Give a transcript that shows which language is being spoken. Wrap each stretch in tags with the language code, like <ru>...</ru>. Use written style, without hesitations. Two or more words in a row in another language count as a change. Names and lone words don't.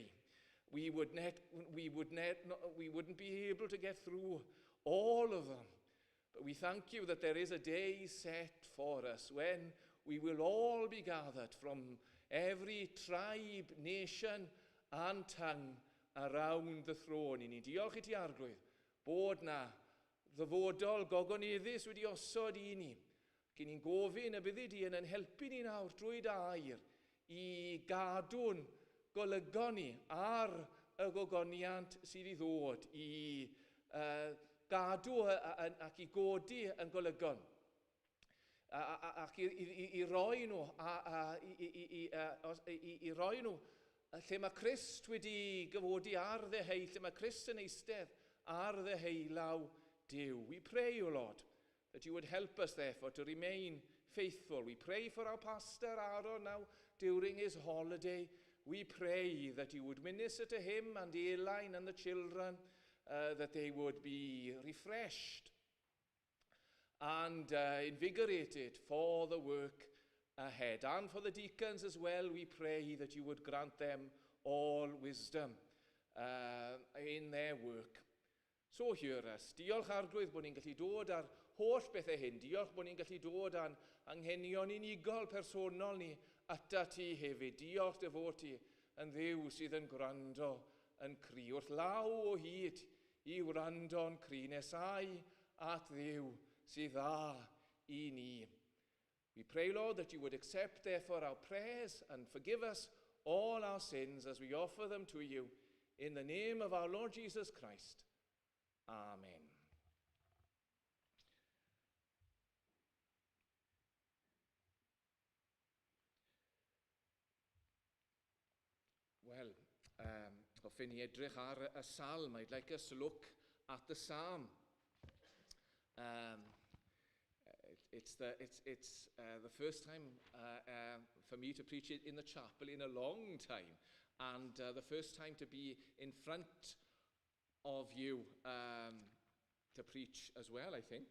<en>We wouldn't be able to get through all of them. But we thank you that there is a day set for us when we will all be gathered from every tribe, nation and tongue around the throne.</en> <cy>I ni diolch I ti arglwydd bod na ddyfodol gogoneddus wedi osod I ni. Ac ni'n gofyn y byddi di yn helpu ni nawr drwy dy air I gadw'n golygon ni ar y gogoniant sydd I ddod, I gadw ac I godi yn golygon, ac I roi nhw I roi nhw lle mae Crist wedi gyfodi ar ddeheu, lle mae Crist yn eistedd ar ddeheulaw Duw.</cy> <en>We pray, O Lord, that you would help us therefore to remain faithful. We pray for our pastor Aaron now during his holiday. We pray that you would minister to him and Elaine and the children, that they would be refreshed and invigorated for the work ahead. And for the deacons as well, we pray that you would grant them all wisdom in their work. So hear us.</en> <cy>Diolch arglwydd bod ni'n gallu dod ar holl bethau hyn. Diolch bod ni'n gallu dod a'n anghenion unigol personol ni ata ti hefyd. Diolch dy fod ti yn Dduw sydd yn gwrando yn cri. Wrth law o hyd I wrando'n cri, nesau at Dduw sydd dda I ni.</cy> <en>We pray, Lord, that you would accept therefore our prayers and forgive us all our sins as we offer them to you In the name of our Lord Jesus Christ. Amen. Well,</en> <cy>hoffwn ni edrych ar y psalm.</cy> <en>I'd like us to look at the psalm. It's the first time for me to preach it in the chapel in a long time, and the first time to be in front of you to preach as well, I think.</en>